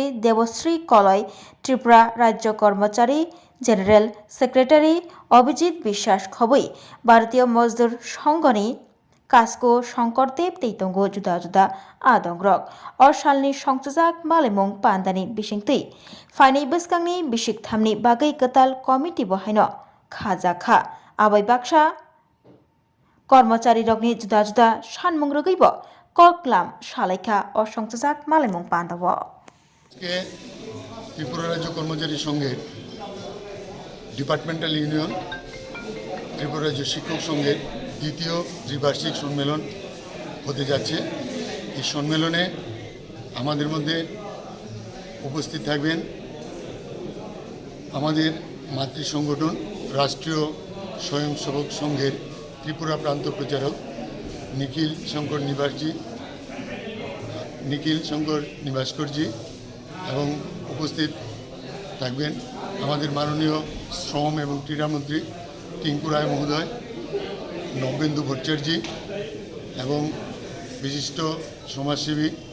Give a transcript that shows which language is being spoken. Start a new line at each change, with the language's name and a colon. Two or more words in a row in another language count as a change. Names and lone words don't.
Kok Borok: देवश्री कलय त्रिपुरा राज्य कर्मचारी
English: general secretary
Kok Borok: अभिजित বিশ্বাস खबै भारतीय मजदूर संघनि कास्को शंकरदेव तैतंगो जुदा जुदा आदंग्रक असालनि संसुजाक मालायमुं पान्दानि बिसिंतै फाइनै बसकांनि बिसिकथामनि बागै गताल कमिटि बहायनो खाजाखा आबै बाक्सा कर्मचारी रगनि जुदा जुदा सानमुं रगैब कक्लाम सालायखा असंसुजाक मालायमुं पान्दाव
Bangla: ত্রিপুরা রাজ্য কর্মচারী সংঘের
English: departmental union
Bangla: ত্রিপুরা রাজ্য শিক্ষক সংঘের দ্বিতীয় দ্বিবার্ষিক সম্মেলন হতে যাচ্ছে এই সম্মেলনে আমাদের মধ্যে উপস্থিত থাকবেন আমাদের মাতৃ সংগঠন রাষ্ট্রীয় স্বয়ংসেবক সংঘের ত্রিপুরা প্রান্ত প্রচারক নিখিল শঙ্কর নিবাসকরজি এবং উপস্থিত থাকবেন আমাদের মাননীয় শ্রম এবং ক্রীড়ামন্ত্রী টিঙ্কু রায় মহোদয় নবেন্দু ভট্টাচার্য এবং বিশিষ্ট সমাজসেবী